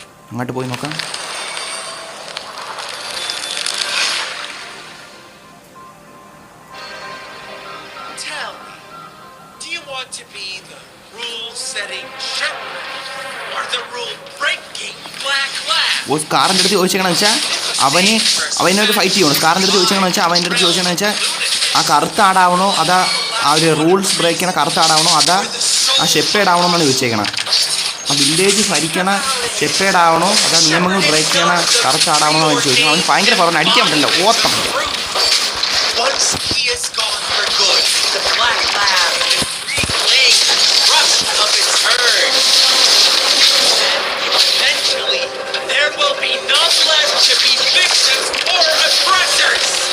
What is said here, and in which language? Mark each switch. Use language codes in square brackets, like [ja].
[ml] അങ്ങോട്ട് പോയി നോക്കാം. [en] Tell me, do you want to be the rule-setting shepherd or the rule-breaking black lamb? [ml] ഓ സ്കാറിൻ്റെ അടുത്ത് ചോദിച്ചേക്കണെന്ന് വെച്ചാൽ അവനൊരു ഫൈറ്റ് ചെയ്യണം. സ്കാറിൻ്റെ അടുത്ത് ചോദിച്ചേക്കണെന്ന് വെച്ചാൽ ആ കറുത്ത ആടാവണോ അതാ ആ ഒരു റൂൾസ് ബ്രേക്ക് ചെയ്യണ കറുത്ത ആടാവണോ അതാ ആ ഷെപ്പേഡ് ആവണമെന്നാണ് ചോദിച്ചേക്കണം. ആ വില്ലേജ് ഭരിക്കണ ഷെപ്പേഡ് ആവണോ അതാ നിയമങ്ങൾ ബ്രേക്ക് ചെയ്യണ കറുത്ത ആടാവണോ എന്ന് ചോദിക്കണം. അവന് ഭയങ്കര പറഞ്ഞു അടിക്കാൻ പറ്റില്ല, ഓട്ടം. [en] Once he is gone for good, the black lamb can reclaim the trust of its herd. And eventually, there will be none left to be victims or oppressors.